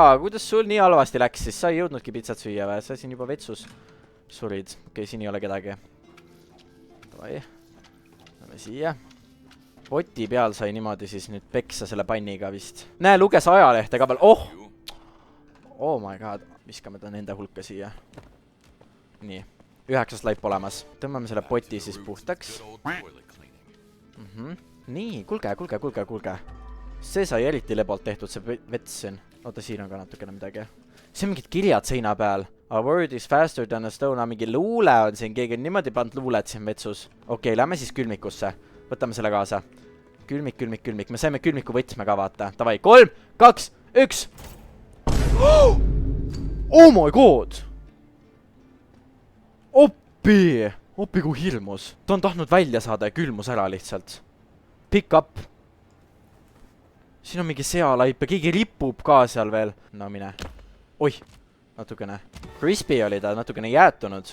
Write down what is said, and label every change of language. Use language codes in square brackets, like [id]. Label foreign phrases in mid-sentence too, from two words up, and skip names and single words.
[et] Kuidas sul nii halvasti läks siis? Sa ei jõudnudki pizzat süüa või? Sa siin juba vetsus surid. Okei, siin ei ole kedagi. Davai. Lähme siia. Poti peal sai niimoodi siis nüüd peksa selle panniga vist. Näe, luges ajalehte ka peal. [en] Oh my god. [et] viskame ta nende hulka siia. Nii, 9 laip olemas. Tõmbame selle poti siis puhtaks. Nii, kulge. See sai eriti lebolt tehtud, see vets siin. Oota, siin on ka natukene midagi. See on mingid kirjad seina peal. [en] A word is faster than a stone. [et] Mingi luule on siin, keegi on niimoodi pannud luulet siin vetsus. Okei, lähme siis külmikusse. Võtame selle kaasa. Külmik. Me saime külmiku võtme ka vaata. Davai, 3, 2, 1. [en] Oh my god! [et] Oppi kui hirmus. Ta on tahtnud välja saada ja külmus ära lihtsalt. [en] Pick up. [et] Siin on mingi sealaip ja keegi ripub ka seal veel. No mine. Oih, natukene. Crispy oli ta natukene jäätunud.